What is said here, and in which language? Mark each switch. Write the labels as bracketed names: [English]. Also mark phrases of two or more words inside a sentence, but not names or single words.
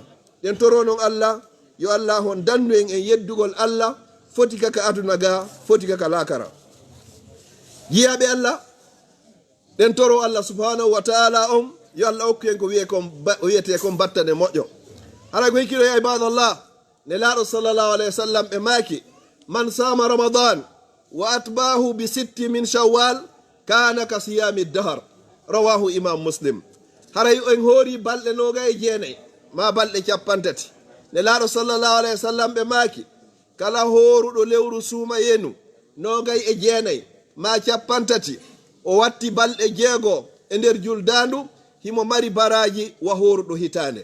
[Fula] Den toro non Allah yo Allah hon dandu en yeddugol Allah foti kaka aduna ga foti kaka lakara. Yiyaɓe Allah den toro Allah [Arabic] سبحانه وتعالى [Fula] on yo Allah okku en ko wiyete kon battane moƴƴo. Hara ko hikiro ya ibadallah ne laaɗo [Arabic] صلى الله عليه وسلم [Fula] ɓe maaki [Arabic] من صام رمضان وأتبعه ب6 من شوال كان كصيام الدهر رواه الإمام مسلم. [Fula] haray en hoori balɗe noga e jeenayi ma balɗe capantati ne laaɗo [Arabic] صلى الله عليه وسلم [Fula] ɓe maaki kala hooruɗo lewru suuma yenu nogay e jeenayi ma capantati o watti balɗe jeego e nder juldandu himo mari baraji wa hooruɗo hitande.